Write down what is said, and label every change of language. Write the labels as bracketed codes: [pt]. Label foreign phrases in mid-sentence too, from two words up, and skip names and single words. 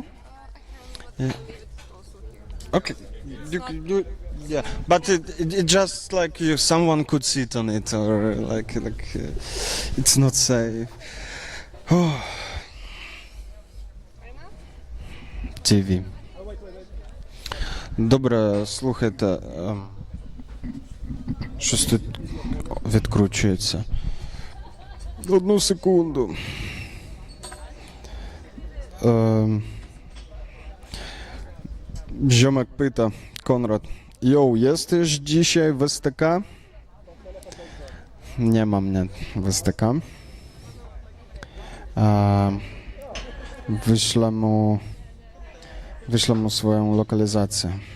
[en] Yeah. Okay. Yeah, but it just like someone could sit on it, or like it's not safe. TV. [uk] Добре, слухайте, щось тут відкручується. Одну секунду. [pl] Ziomek pyta, Konrad, jesteś dzisiaj w STK? Nie ma mnie w STK. Wyślę mu swoją lokalizację.